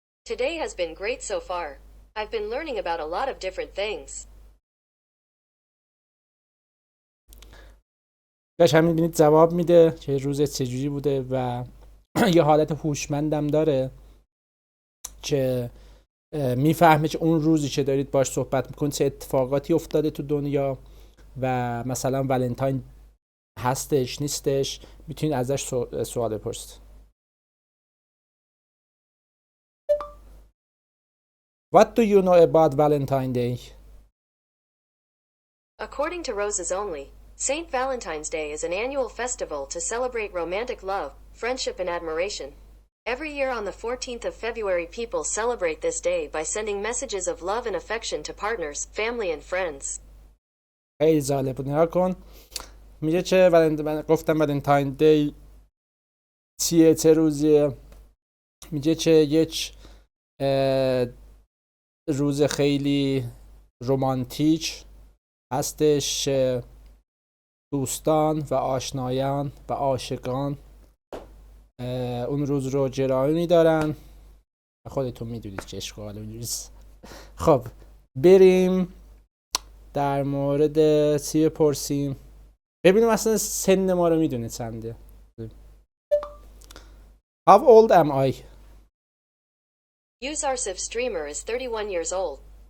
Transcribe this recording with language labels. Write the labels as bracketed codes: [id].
[en] Today has been great so far. I've been learning about a lot of different things. [fa] باش هم میبینید جواب میده که روز چجوری بوده و یه حالت هوشمندم داره که میفهمه که اون روزی که دارید باش صحبت میکنید چه اتفاقاتی افتاده تو دنیا و مثلا ولنتاین هستش نیستش، میتونید ازش سوال بپرسید. [en] What do you know about Valentine's Day? According to Roses Only, St. Valentine's Day is an annual festival to celebrate romantic love, friendship, and admiration. Every year on the 14th of February, people celebrate this day by sending messages of love and affection to partners, family, and friends. [fa] خیلی جالب بود. نگاه کن میگه که من گفتم ولنتاین دی چیه، چه روزیه. میگه که یک روز خیلی رمانتیک هستش، دوستان و آشنایان و عاشقان اون روز رو گرامی میدارن و خودتون میدونید که اشکال اونجوریست. خب بریم در مورد چی بپرسیم، ببینیم اصلا سن ما رو میدونه چنده. [en] How old am I? Usarsif streamer is 31 years old.